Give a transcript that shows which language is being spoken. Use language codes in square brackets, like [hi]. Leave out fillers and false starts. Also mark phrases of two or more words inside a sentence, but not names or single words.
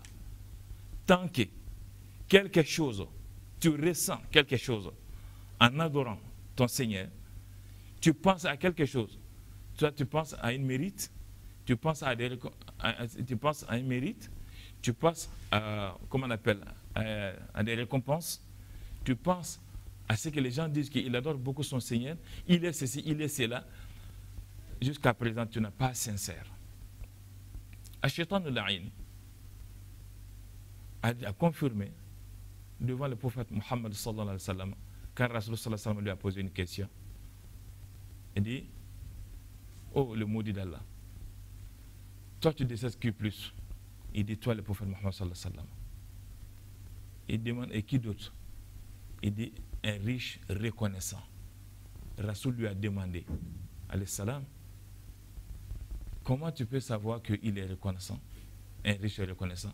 [fr] Tant que quelque chose, tu ressens quelque chose en adorant ton Seigneur, tu penses à quelque chose, toi tu penses à une mérite, tu penses à un mérite, tu penses à, comment on appelle, à des récompenses, tu penses à ce que les gens disent qu'il adore beaucoup son Seigneur, il est ceci, il est cela. Jusqu'à présent, tu n'es pas sincère. [ar] الشيطان اللعين [fr] a confirmé devant le prophète Muhammad [ar] صلى الله عليه وسلم, [fr] quand Rasul [ar] صلى الله عليه وسلم [fr] lui a posé une question. Il dit, oh le maudit d'Allah, toi tu détestes qui plus? Il dit, toi le prophète Muhammad [ar] صلى الله عليه وسلم. [fr] Il demande, et qui d'autre? Il dit, un riche reconnaissant. Rasul lui a demandé, [ar] عليه السلام, [fr] comment tu peux savoir qu'il est reconnaissant, un riche reconnaissant?